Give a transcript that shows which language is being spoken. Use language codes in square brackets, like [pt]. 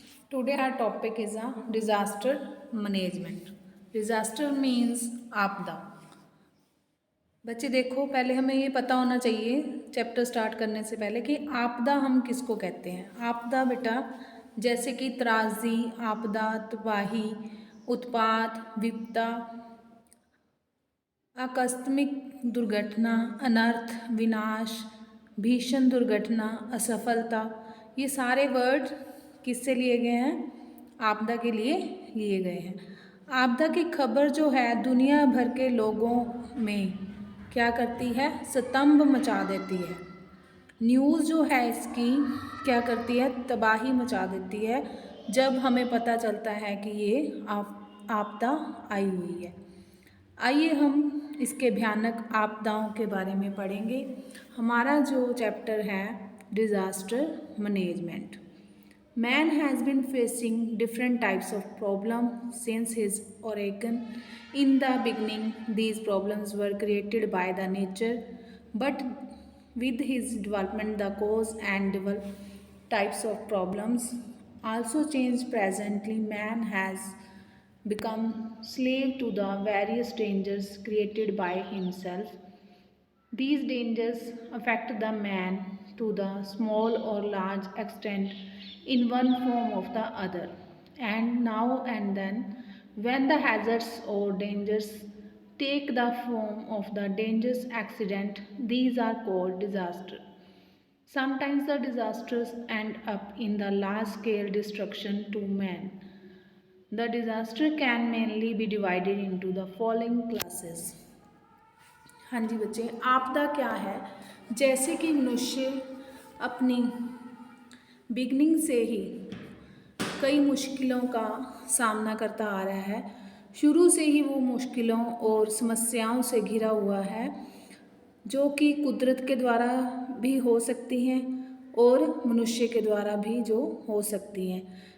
[en] Today our topic is a disaster management. Disaster means [hi] आपदा. बच्चे देखो, पहले हमें ये पता होना चाहिए चैप्टर स्टार्ट करने से पहले कि आपदा हम किसको कहते हैं। आपदा बेटा जैसे कि त्रासदी, आपदा, तबाही, उत्पात, विपदा, आकस्मिक दुर्घटना, अनर्थ, विनाश, भीषण दुर्घटना, असफलता, ये सारे वर्ड किससे लिए गए हैं? आपदा के लिए लिए गए हैं। आपदा की खबर जो है दुनिया भर के लोगों में क्या करती है? स्तंभ मचा देती है। न्यूज़ जो है इसकी क्या करती है? तबाही मचा देती है जब हमें पता चलता है कि ये आपदा आई हुई है। आइए हम इसके भयानक आपदाओं के बारे में पढ़ेंगे। हमारा जो चैप्टर है disaster management. [en] Man has been facing different types of problems since his origin. In the beginning, these problems were created by the nature, but with his development, the cause and types of problems also changed. Presently, man has become slave to the various dangers created by himself. These dangers affect the man to the small or large extent in one form or the other. And now and then, when the hazards or dangers take the form of the dangerous accident, these are called disaster. Sometimes the disasters end up in the large scale destruction to man. The disaster can mainly be divided into the following classes. [hi] हाँ जी बच्चे, आपदा क्या है? जैसे कि मनुष्य अपनी beginning से ही कई मुश्किलों का सामना करता आ रहा है। शुरू से ही वो मुश्किलों और समस्याओं से घिरा हुआ है जो कि कुदरत के द्वारा भी हो सकती हैं और मनुष्य के द्वारा भी जो हो सकती हैं।